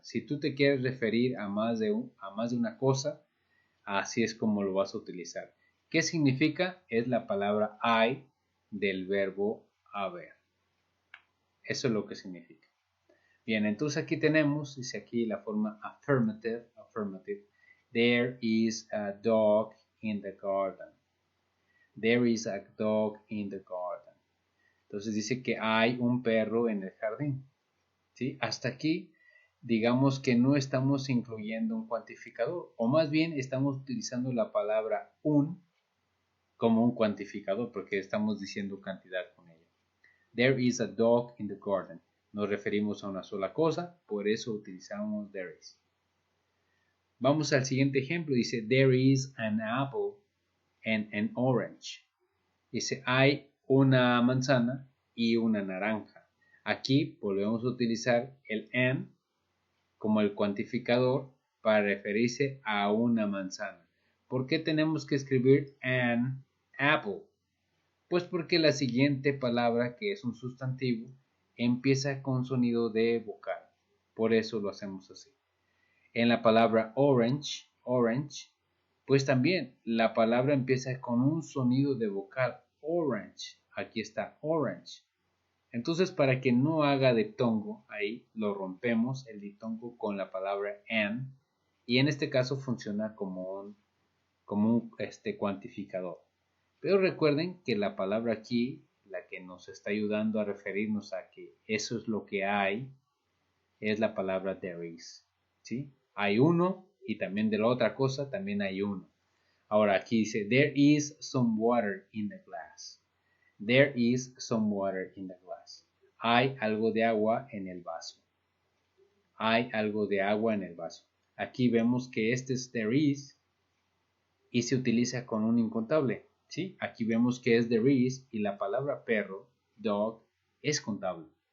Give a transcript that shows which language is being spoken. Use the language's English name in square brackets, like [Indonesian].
[Spanish] Si tú te quieres referir a más de una cosa, así es como lo vas a utilizar. ¿Qué significa? Es la palabra I del verbo haber. Eso es lo que significa. Bien, entonces aquí tenemos, dice aquí la forma affirmative. [English] There is a dog in the garden. There is a dog in the garden. [Spanish] Entonces dice que hay un perro en el jardín. ¿Sí? Hasta aquí, digamos que no estamos incluyendo un cuantificador, o más bien estamos utilizando la palabra un como un cuantificador, porque estamos diciendo cantidad con ella. [English] There is a dog in the garden. [Spanish] Nos referimos a una sola cosa, por eso utilizamos there is. Vamos al siguiente ejemplo. Dice, [English] there is an apple and an orange. [Spanish] Dice, hay una manzana y una naranja. Aquí volvemos a utilizar el an como el cuantificador para referirse a una manzana. ¿Por qué tenemos que escribir an apple? Pues porque la siguiente palabra, que es un sustantivo, empieza con sonido de vocal. Por eso lo hacemos así. En la palabra orange, pues también la palabra empieza con un sonido de vocal, orange. Aquí está, orange. Entonces, para que no haga diptongo, ahí lo rompemos el diptongo con la palabra an, y en este caso funciona como un cuantificador. Pero recuerden que la palabra aquí, la que nos está ayudando a referirnos a que eso es lo que hay, es la palabra there is. ¿Sí? Hay uno y también de la otra cosa también hay uno. Ahora aquí dice, [English] there is some water in the glass. There is some water in the glass. [Spanish] Hay algo de agua en el vaso. Hay algo de agua en el vaso. Aquí vemos que este es there is y se utiliza con un incontable. ¿Sí? Aquí vemos que es there is y la palabra perro, dog, es contable.